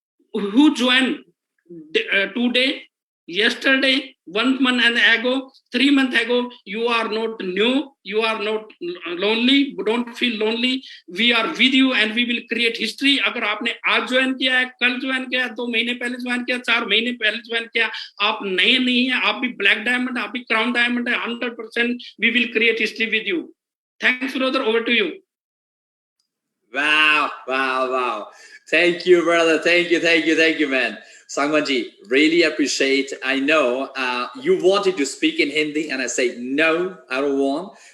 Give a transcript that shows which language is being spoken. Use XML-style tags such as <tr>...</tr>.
<en>Who joined today, yesterday, 1 month ago, 3 months ago? You are not new. You are not lonely. Don't feel lonely. We are with you, and we will create history.</en> <hi>अगर आपने आज join किया है, कल join किया, 2 महीने पहले join किया, 4 महीने पहले ज्वाइन किया, आप नए नहीं है, आप भी ब्लैक डायमंड, आप भी क्राउन डायमंड है, 100%.</hi> <en>We will create history with you. Thanks, brother. Over to you. Wow. Thank you, brother. Thank you, man. Sangwanji, really appreciate. I know you wanted to speak in Hindi, and I say, no, I don't want.</en>